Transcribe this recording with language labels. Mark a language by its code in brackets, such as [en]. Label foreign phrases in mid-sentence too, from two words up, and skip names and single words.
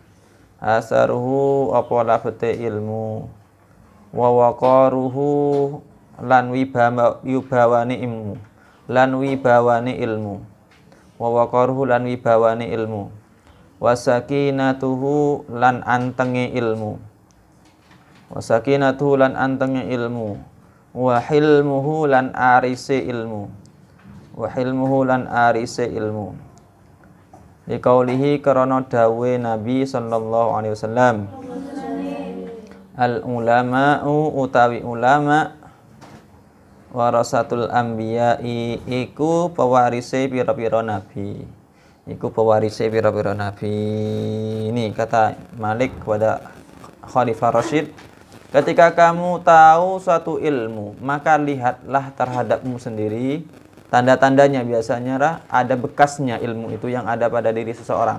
[ar] ووقاره [jv] lan wibawani ilmu [ar] ووقاره [jv] lan wibawani ilmu [ar] وسكينته [jv] lan antenge ilmu [ar] وحلمه [jv] lan arise ilmu liqaulihi karana dawe Nabi [ar] صلى الله عليه وسلم العلماء [jv] utawi ulama [ar] ورثة الأنبياء [jv] iku pewarise pira-pira nabi. [id] Ini kata Malik kepada Khalifah Rasyid, ketika kamu tahu suatu ilmu, maka lihatlah terhadapmu sendiri tanda-tandanya. Biasanya ada bekasnya ilmu itu yang ada pada diri seseorang.